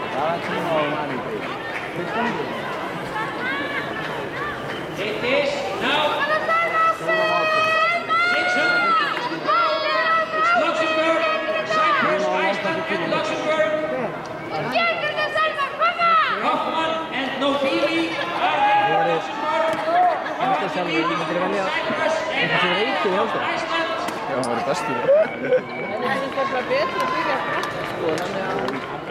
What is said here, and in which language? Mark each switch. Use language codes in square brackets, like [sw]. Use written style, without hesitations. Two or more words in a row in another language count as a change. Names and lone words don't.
[en] It is now 600. It's Luxembourg, Cyprus, Iceland and Luxembourg. Hoffman and Nobili are there for Luxembourg. Cyprus and Iceland. [is] Já, hann var bestur. En það er bara betra að byrja að brekka, sko, þannig að